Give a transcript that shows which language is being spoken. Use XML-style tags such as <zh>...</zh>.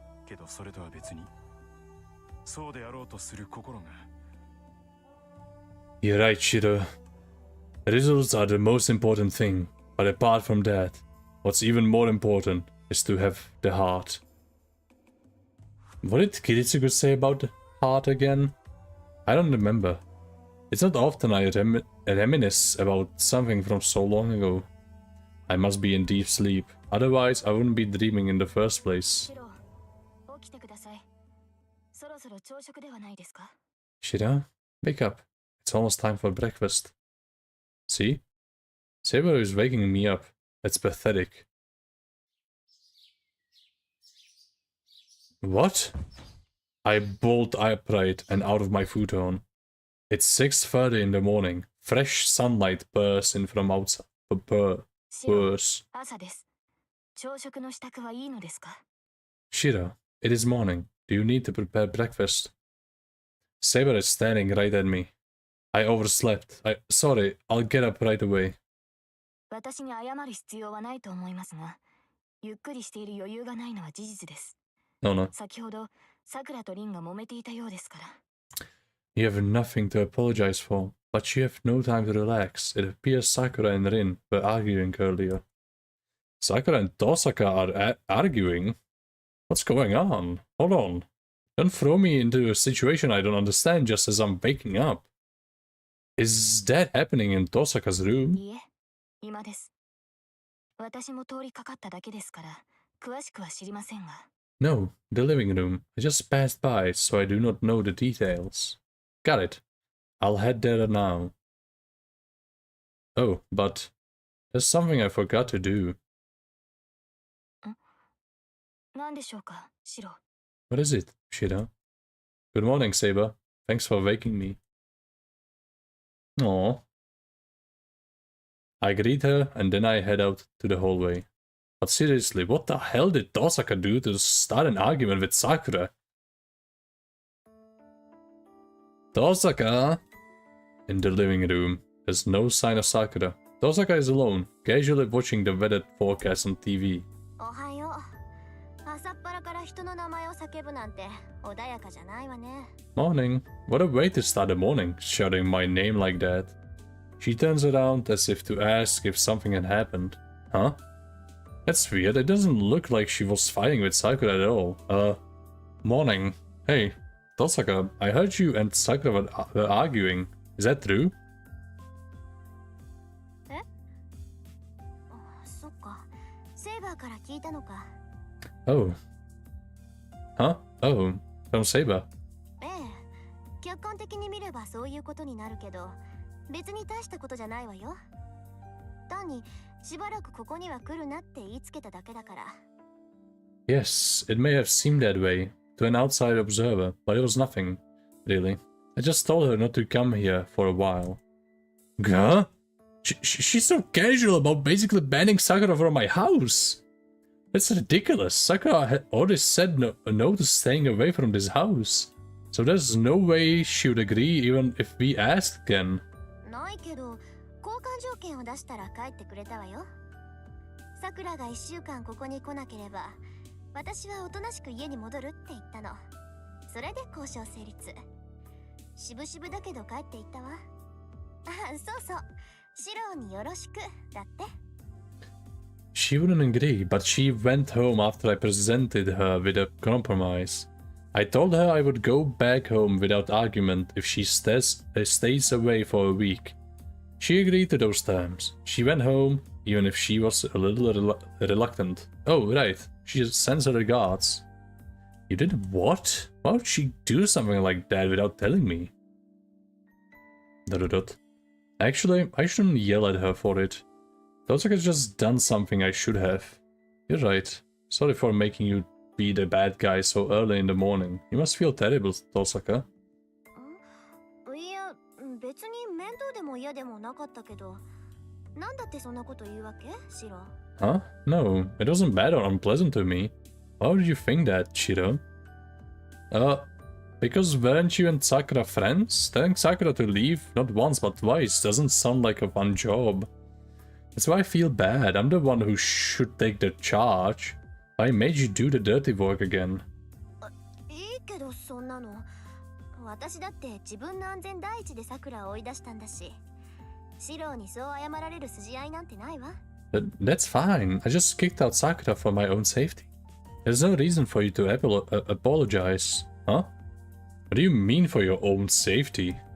<ja>けどそれとは別にそうであろうとする心が</ja> <en>You're right, Shiro. Results are the most important thing, but apart from that, what's even more important is to have the heart. What did Kiritsugu say about the heart again? I don't remember. It's not often I reminisce about something from so long ago. I must be in deep sleep, otherwise I wouldn't be dreaming in the first place.</en> <ja>起きてください。そろそろ朝食ではないですか？</ja> <en>Shiro, wake up. It's almost time for breakfast. See? Saber is waking me up. That's pathetic. What? I bolt upright and out of my futon. It's 6:30 in the morning. Fresh sunlight bursts in from outside. Bursts.</en> <ja>朝です。朝食の支度はいいのですか？</ja> <en>Shiro, it is morning. Do you need to prepare breakfast? Saber is staring right at me. I overslept. Sorry, I'll get up right away.</en> <ja>私に謝る必要はないと思いますが、ゆっくりしている余裕がないのは事実です。</ja> <en>No, no.</en> <ja>先ほど、さくらとリンが揉めていたようですから。</ja> <en>You have nothing to apologize for, but you have no time to relax. It appears Sakura and Rin were arguing earlier. Sakura and Tosaka are arguing? What's going on? Hold on. Don't throw me into a situation I don't understand just as I'm waking up. Is that happening in Tosaka's room?</en> <ja>いえ、今です。私も通りかかっただけですから、詳しくは知りませんが。</ja> <en>No, the living room. I just passed by, so I do not know the details. Got it. I'll head there now. Oh, but there's something I forgot to do.</en> <ja>何でしょうか、シロ。</ja> <en>What is it, Shiro? Good morning, Saber. Thanks for waking me. Aww. I greet her and then I head out to the hallway. But seriously, what the hell did Tosaka do to start an argument with Sakura? Tosaka! In the living room, there's no sign of Sakura. Tosaka is alone, casually watching the weather forecast on TV.</en> <ja>おはよう。朝っぱらから人の名前を叫ぶなんて穏やかじゃないわね。</ja> <en>Morning. What a way to start the morning, shouting my name like that. She turns around as if to ask if something had happened. Huh? That's weird. It doesn't look like she was fighting with Sakura at all. Morning. Hey, Tosaka, I heard you and Sakura were arguing. Is that true?</en> <ja>え？そっか。セイバーから聞いたのか。</ja> <en>Oh. Huh? Oh, from Saber.</en> <ja>ええ。客観的に見ればそういうことになるけど、別に大したことじゃないわよ。単にしばらくここには来るなって言いつけただけだから。</ja> <en>Yes, it may have seemed that way to an outside observer, but it was nothing, really. I just told her not to come here for a while. Huh? She's so casual about basically banning Sakura from my house. That's ridiculous. Sakura had already said no to staying away from this house. So there's no way she would agree even if we asked again.</en> <ja>ないけど、交換条件を出したら帰ってくれたわよ。さくらが1週間ここに来なければ、私はおとなしく家に戻るって言ったの。それで交渉成立。しぶしぶだけど帰っていったわ。あ、そうそう。シローによろしくだって。</ja> <en>She wouldn't agree, but she went home after I presented her with a compromise. I told her I would go back home without argument if she stays away for a week. She agreed to those terms. She went home, even if she was a little reluctant. Oh, right. She sends her regards. You did what? Why would she do something like that without telling me? ... Actually, I shouldn't yell at her for it. Tosaka's just done something I should have. You're right. Sorry for making you be the bad guy so early in the morning. You must feel terrible, Tosaka.</en> <ja>いや、別に面倒でも嫌でもなかったけど、なんだってそんなこと言うわけ、シロ?</ja> <en>Huh? No, it wasn't bad or unpleasant to me. Why would you think that, Shiro? Because weren't you and Sakura friends? Telling Sakura to leave not once but twice doesn't sound like a fun job. That's why I feel bad. I'm the one who should take the charge. I made you do the dirty work again.</en> <ja>けどそんなの。私だって自分の安全第一で桜を追い出したんだし。シロにそう謝られる筋合いなんてないわ。</ja> <en>That's fine. I just kicked out Sakura for my own safety. There's no reason for you to apologize. Huh? What do you mean for your own safety?</en>